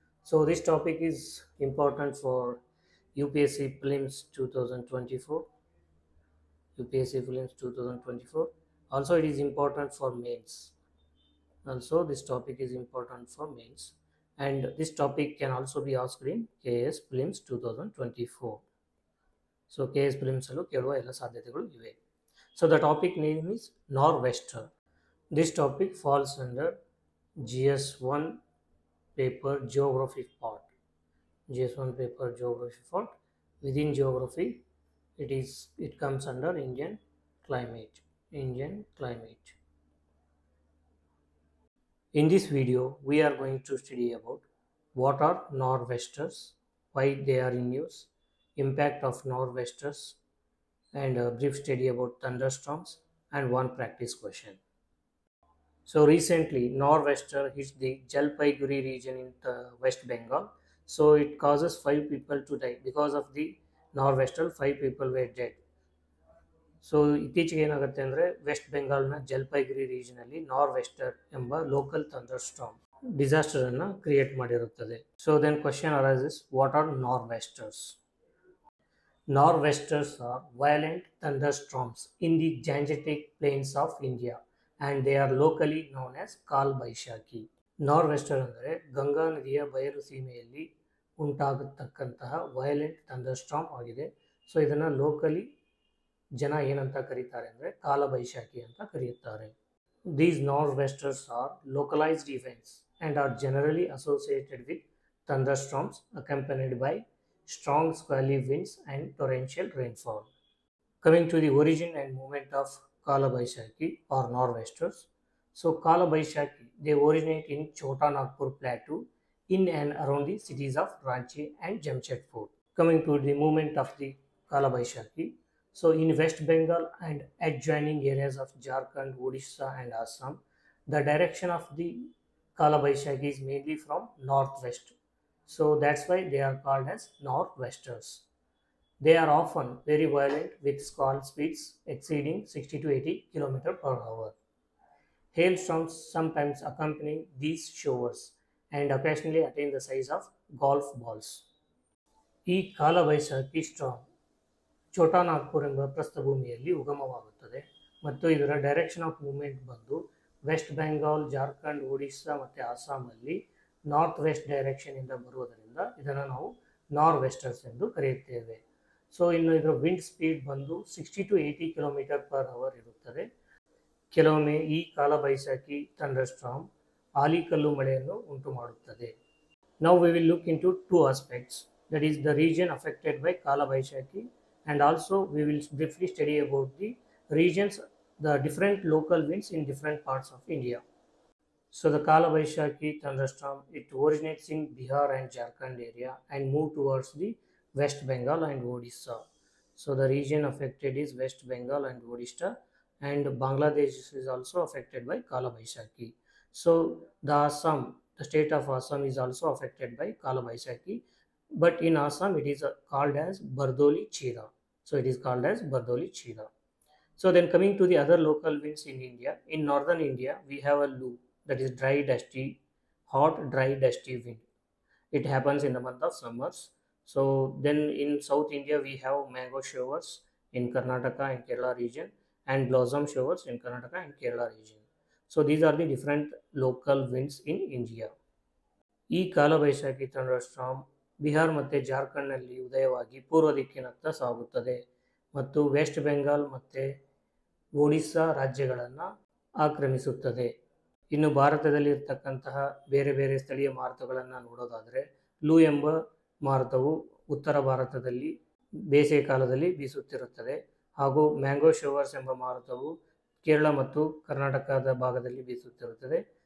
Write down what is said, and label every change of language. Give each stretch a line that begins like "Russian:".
English: So this topic is important for UPSC Prelims 2024. UPSC Prelims 2024. Also it is important for mains. Also this topic is important for mains. And this topic can also be asked in KS Prelims 2024.
Kannada: So KS Prelims ಅಲ್ಲೂ ಕೇಳುವ ಎಲ್ಲ ಸಾಧ್ಯತೆಗಳು ಇವೆ.
English: So the topic name is Nor'wester. This topic falls under GS1 paper geography part. GS1 paper geography part. Within geography, it comes under Indian climate. Indian climate. In this video, we are going to study about what are Nor'westers, why they are in use, impact of Nor'westers, and a brief study about thunderstorms and one practice question. So recently, Nor'wester hit the Jalpaiguri region in the West Bengal. So it causes 5 people to die. Because of the Nor'wester, 5 people were dead.
Kannada: So ಇತ್ತೀಚೆಗೆ ಏನಾಗುತ್ತೆ ಅಂದರೆ West ಬೆಂಗಾಲ್ನ Jalpaiguri ರೀಜನಲ್ಲಿ ನಾರ್ವೆಸ್ಟರ್ ಎಂಬ local thunder storm disaster ಅನ್ನು create ಮಾಡಿರುತ್ತದೆ.
English: So then question arises, what are nor'westers? Nor'westers are violent thunderstorms in the Gangetic Plains of India and they are locally known as Kal Baishakhi.
Kannada: Nor'wester ಅಂದರೆ ಗಂಗಾ ನದಿಯ ಬಯಲು ಸೀಮೆಯಲ್ಲಿ ಉಂಟಾಗತಕ್ಕಂತಹ violent ಥಂಡರ್ಸ್ಟಾರ್ಮ್ ಆಗಿದೆ. So ಇದನ್ನು locally ಜನ ಏನಂತ ಕರೀತಾರೆ ಅಂದರೆ ಕಾಲ ಬೈಶಾಖಿ ಅಂತ ಕರೆಯುತ್ತಾರೆ.
English: These Nor'westers are localized events and are generally associated with thunderstorms accompanied by strong squally winds and torrential rainfall. Coming to the origin and movement of Kala Baishakhi or Nor'westers. So Kala Baishakhi, they originate in Chota Nagpur Plateau in and around the cities of Ranchi and Jamshedpur. Coming to the movement of the Kala Baishakhi. So in West Bengal and adjoining areas of Jharkhand, Odisha and Assam, the direction of the Kala Baishakhi is mainly from northwest. So that's why they are called as Nor'westers. They are often very violent with squall speeds exceeding 60 to 80 km per hour. Hailstorms sometimes accompany these showers and occasionally attain the size of golf balls.
Kannada: ಈ ಕಾಲ Baisakhi storm Chota Nagpur ಎಂಬ ಪ್ರಸ್ಥಭೂಮಿಯಲ್ಲಿ ಉಗಮವಾಗುತ್ತದೆ ಮತ್ತು ಇದರ direction of movement ಬಂದು West Bengal, Jharkhand, Odisha ಮತ್ತು ಅಸ್ಸಾಮಲ್ಲಿ north West ಡೈರೆಕ್ಷನಿಂದ ಬರುವುದರಿಂದ ಇದನ್ನು ನಾವು ನಾರ್ವೆಸ್ಟರ್ಸ್ ಎಂದು ಕರೆಯುತ್ತೇವೆ. ಸೊ ಇನ್ನು ಇದರ ವಿಂಡ್ ಸ್ಪೀಡ್ ಬಂದು 60 to 80 ಕಿಲೋಮೀಟರ್ ಪರ್ ಅವರ್ ಇರುತ್ತದೆ. ಕೆಲವೊಮ್ಮೆ ಈ ಕಾಲ ಬೈಸಾಖಿ ಥಂಡರ್ಸ್ಟಾರ್ಮ್ ಆಲಿಕಲ್ಲು ಮಳೆಯನ್ನು ಉಂಟು ಮಾಡುತ್ತದೆ.
English: Now we will look into two aspects, that is the region affected by Kala Baishakhi, and also we will briefly study about the regions, the different local winds in different parts of India. So the Kala Baishakhi thunderstorm, it originates in Bihar and Jharkhand area and move towards the West Bengal and Odisha. So the region affected is West Bengal and Odisha, and Bangladesh is also affected by Kala Baishakhi. So the Assam, the state of Assam is also affected by Kala Baishakhi, but in Assam it is called as Bardoli Chira. So it is called as Bardoli Chira. So then coming to the other local winds in India, in northern India we have a Lu, that is dry dusty, hot dry dusty wind. It happens in the month of summers. So then in South India we have mango showers in Karnataka and Kerala region and blossom showers in Karnataka and Kerala region. So these are the different local winds in India.
Kannada: ಈ ಕಾಲ ಬೈಸಾಖಿ ಥಂಡರ್ಸ್ಟಾರ್ಮ್ ಬಿಹಾರ್ ಮತ್ತು ಜಾರ್ಖಂಡ್ನಲ್ಲಿ ಉದಯವಾಗಿ ಪೂರ್ವ ದಿಕ್ಕಿನತ್ತ ಸಾಗುತ್ತದೆ ಮತ್ತು West Bengal ಮತ್ತು ಒಡಿಸ್ಸಾ ರಾಜ್ಯಗಳನ್ನು ಆಕ್ರಮಿಸುತ್ತದೆ. ಇನ್ನು ಭಾರತದಲ್ಲಿ ಇರತಕ್ಕಂತಹ ಬೇರೆ ಬೇರೆ ಸ್ಥಳೀಯ ಮಾರುತಗಳನ್ನು ನೋಡೋದಾದರೆ ಲೂ ಎಂಬ ಮಾರುತವು ಉತ್ತರ ಭಾರತದಲ್ಲಿ ಬೇಸಿಗೆ ಕಾಲದಲ್ಲಿ ಬೀಸುತ್ತಿರುತ್ತದೆ ಹಾಗೂ ಮ್ಯಾಂಗೋ ಶೋವರ್ಸ್ ಎಂಬ ಮಾರುತವು ಕೇರಳ ಮತ್ತು ಕರ್ನಾಟಕದ ಭಾಗದಲ್ಲಿ ಬೀಸುತ್ತಿರುತ್ತದೆ.